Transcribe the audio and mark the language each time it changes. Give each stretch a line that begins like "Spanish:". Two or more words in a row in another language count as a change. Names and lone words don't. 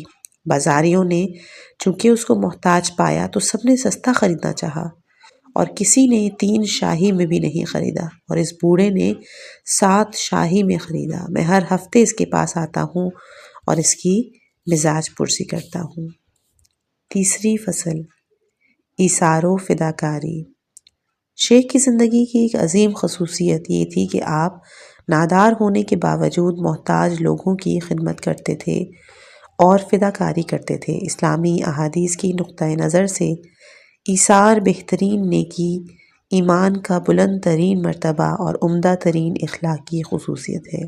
Urdu: بازاریوں نے چونکہ اس کو محتاج پایا تو سب نے سستا خریدنا چاہا، اور کسی نے 3 شاہی میں بھی نہیں خریدا، اور اس بوڑھے نے 7 شاہی میں خریدا۔ میں ہر ہفتے اس کے پاس آتا ہوں اور اس کی مزاج پرسی کرتا ہوں۔ تیسری فصل، ایثار و فداکاری۔ شیخ کی زندگی کی ایک عظیم خصوصیت یہ تھی کہ آپ نادار ہونے کے باوجود محتاج لوگوں کی خدمت کرتے تھے اور فداکاری کرتے تھے۔ اسلامی احادیث کی نقطۂ نظر سے ایثار بہترین نیکی، ایمان کا بلند ترین مرتبہ اور عمدہ ترین اخلاقی خصوصیت ہے۔